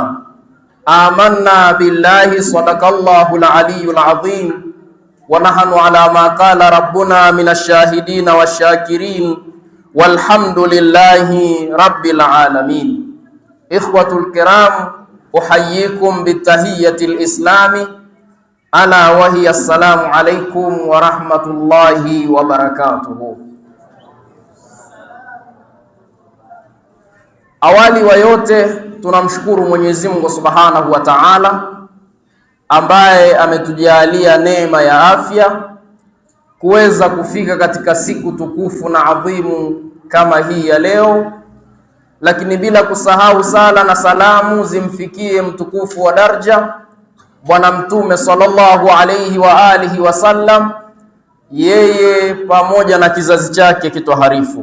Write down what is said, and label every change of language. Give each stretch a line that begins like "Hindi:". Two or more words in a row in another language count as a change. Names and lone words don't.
Arabic: آمنا بالله صدق الله العلي العظيم، ونحن على ما قال ربنا من الشاهدين والشاكرين، والحمد لله رب العالمين. إخوة الكرام، أحييكم بالتحية الإسلام ألا وهي السلام عليكم ورحمة الله وبركاته.
Swahili: Awali wa yote tunamshukuru Mwenyezi Mungu
Arabic: سبحانه وتعالى
Swahili: ambaye ametujalia neema ya afya kuweza kufika katika siku tukufu na adhimu kama hii ya leo, lakini bila kusahau sala na salamu zimfikie mtukufu wa daraja Bwana Mtume
Arabic: صلى الله عليه وآله وسلم,
Swahili: yeye pamoja na kizazi chake kitoharifu.